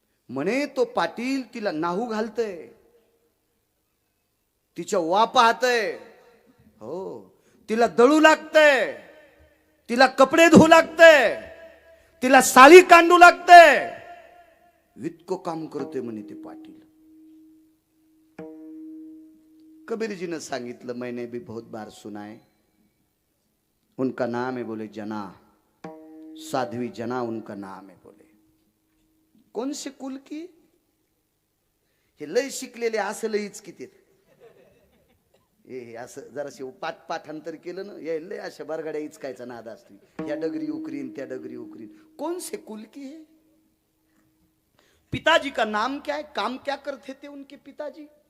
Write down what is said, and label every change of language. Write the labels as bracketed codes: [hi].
[mr] म्हणे तो पाटील तिला नाहू घालतय, तिच्या वा पाहतय. हो, तिला दळू लागतंय, तिला कपडे धुवू लागतंय, तिला साळी कांडू लागतंय, इतकं काम करतोय म्हणे ते पाटील. कबीरजीनं सांगितलं, [hi] मैंने भी बहुत बार सुना है, उनका नाम है बोले जना, साध्वी जना उनका नाम है बोले. कोण से कुल की? [mr] हे लय शिकलेले असं लयच किती हे असं जराशी पाठांतर केलं ना, हे लय अशा बरगाड्या इचकायचा नाद असतो. या डगरी उकरीन त्या डगरी उकरीन. [hi] कौन से कुल की है? पिताजी का नाम क्या है, काम क्या करते थे उनके पिताजी?